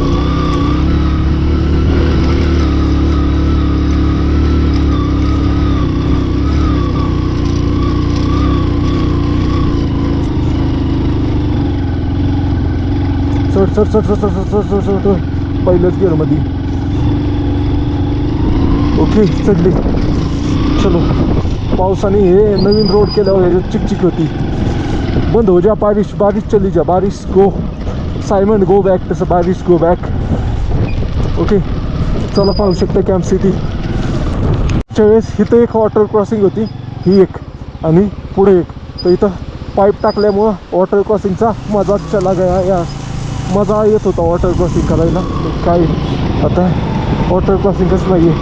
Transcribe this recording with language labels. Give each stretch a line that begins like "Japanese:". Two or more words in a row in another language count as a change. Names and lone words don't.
Marathi: चढ पहिल्याच गिअरमध्ये. ओके चढली. चलो पावसाने हे नवीन रोड केल्यावर ह्याच्यात चिकचिक होती.
Hindi: बंद हो जा. बारिश चली जा. बारिश
English: go Simon go back.
Marathi: तसं बारिश
English: go back.
Marathi: ओके चला पाहू शकता कॅम्प सिटी. त्यावेळेस इथं एक
English: water crossing
Marathi: होती. ही एक आणि पुढे एक. तर इथं पाईप टाकल्यामुळं
English: water crossingचा
Marathi: मजा
Hindi: चला गया.
Marathi: या मजा येत होता
English: water crossing
Marathi: करायला. काय आता
English: water crossingच
Marathi: नाही आहे.